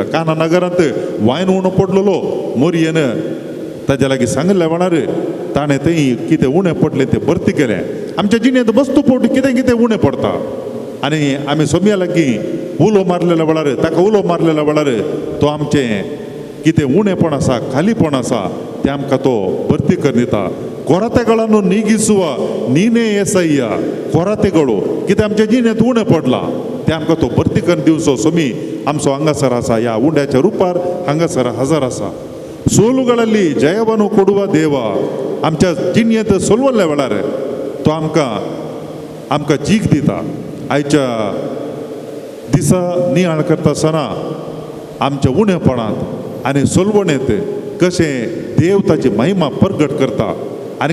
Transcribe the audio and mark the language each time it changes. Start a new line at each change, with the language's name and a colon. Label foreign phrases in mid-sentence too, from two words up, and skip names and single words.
Konkani: काना नगरांत वायन उणो पडलेलो मोरयेन ताज्या लागीं सांगल्या वेळार ताणें तें कितें उणें पडलें तें भरती केलें. आमच्या जिणेंत वस्तू फावटी कितें कितें उणें पडता आनी आमी सोम्या लागीं उलो मारलेल्या वेळार ताका उलो मारलेल्या वेळार तो आमचें कितें उणेपण आसा, खालीपण आसा तें आमकां तो भरती करून दिता.
Kannada: ಕೊರತೆಗಳನ್ನು ನೀಗಿಸುವ ನೀನೇ ಏಸಯ್ಯ.
Konkani: ಕೊರತೆಗಳು कितें आमच्या जिणेंत उणें पडलां तें आमकां तो भरती करून दिवचो सोमी आमचो हांगासर आसा. ह्या उंड्याच्या रुपार हांगासर हजर आसा.
Kannada: ಸೋಲುಗಳಲ್ಲಿ ಜಯವನ್ನು ಕೊಡುವ ದೇವ.
Konkani: आमच्या जिणेंत सोलवल्ल्या वेळार तो आमकां जीख दिता. आयच्या दिसा नियाळ करता आसतना आमच्या उणेपणांत आनी सोलवणेंत कशें देव ताची महिमा प्रगट करता आणि